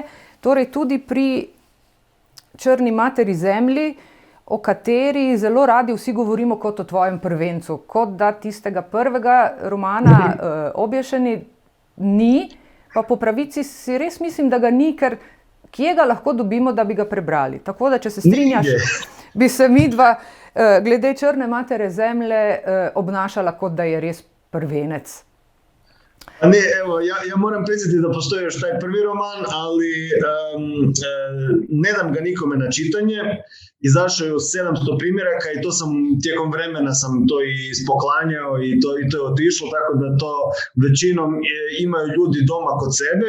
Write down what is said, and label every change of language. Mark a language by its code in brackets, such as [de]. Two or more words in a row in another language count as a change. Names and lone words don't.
[sl] Torej tudi pri Črni materi zemlji, o kateri zelo radi vsi govorimo kot o tvojem prvencu, kot da tistega prvega romana Obješeni ni, pa po pravici si res mislim, da ga ni, ker kje ga lahko dobimo, da bi ga prebrali. Tako da, če se strinjaš, bi se midva glede Črne matere zemlje obnašala, kot da je res prvenec. [hr] Ne, evo, ja moram priznati da postoji još taj prvi roman, ali ne dam ga nikome na čitanje. Izašao je u 700 primjeraka i to sam tijekom vremena sam to i ispoklanjao i to je otišlo, tako da to većinom imaju ljudi doma kod sebe.